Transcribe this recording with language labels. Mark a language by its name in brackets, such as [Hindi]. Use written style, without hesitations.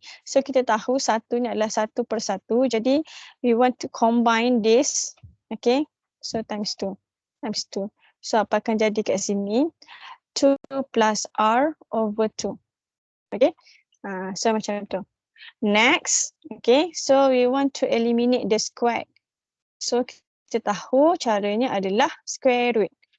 [Malay] So kita tahu satu ni adalah 1/1. [English] Jadi we want to combine this, okay. [Malay] So times 2. So apa akan jadi kat sini? [English] 2 plus R over 2. Okay, so macam tu. Next, okay, so we want to eliminate the square. [Malay] So kita tahu caranya adalah square root.